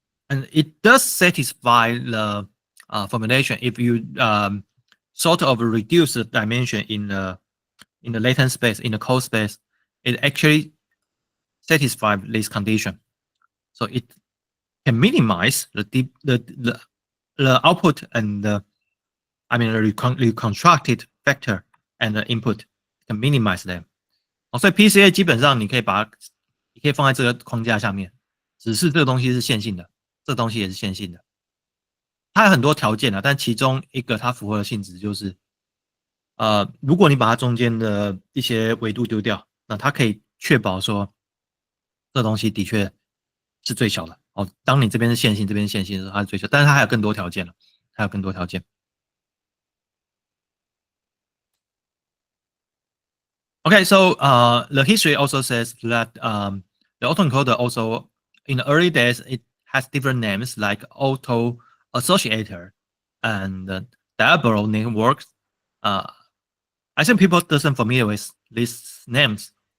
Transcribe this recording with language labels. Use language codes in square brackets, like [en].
[en] And it does satisfy the formulation if you sort of reduce the dimension in the latent space, in the code space. It actually satisfies this condition. So it can minimize the output and the reconstructed vector and the input can minimize them. [zh] 所以 PCA 基本上你可以放在这个框架下面，只是这个东西是线性的，这个东西也是线性的。它有很多条件但其中一个它符合的性质就是，如果你把它中间的一些维度丢掉，那它可以确保说，这东西的确是最小的。当你这边是线性，这边是线性的时候，它是最小，但是它还有更多条件了，还有更多条件。 [en] Okay, so the history also says that the autoencoder also in the early days it has different names like auto associator and diagonal networks. I think people doesn't familiar with these names.